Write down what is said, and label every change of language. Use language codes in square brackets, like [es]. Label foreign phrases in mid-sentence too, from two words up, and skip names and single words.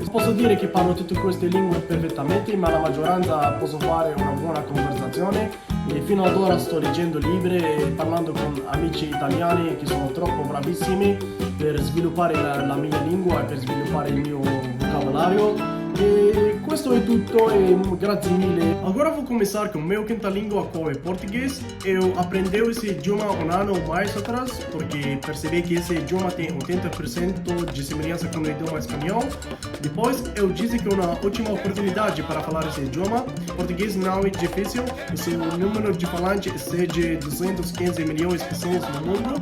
[it] Posso dire che parlo tutte queste lingue perfettamente, ma la maggioranza posso fare una buona conversazione e fino ad ora sto leggendo libri e parlando con amici italiani che sono troppo bravissimi per sviluppare la mia lingua e per sviluppare il mio vocabolario. E questo é tutto e grazie mille. [pt] Agora vou começar com meu quinta língua, qual é português. Eu aprendi esse idioma ano mais atrás, porque percebi que esse idioma tem 80% de semelhança com o idioma espanhol. Depois eu disse que é uma ótima oportunidade para falar esse idioma. Português não é difícil, se o número de falantes excede 215 milhões de pessoas no mundo.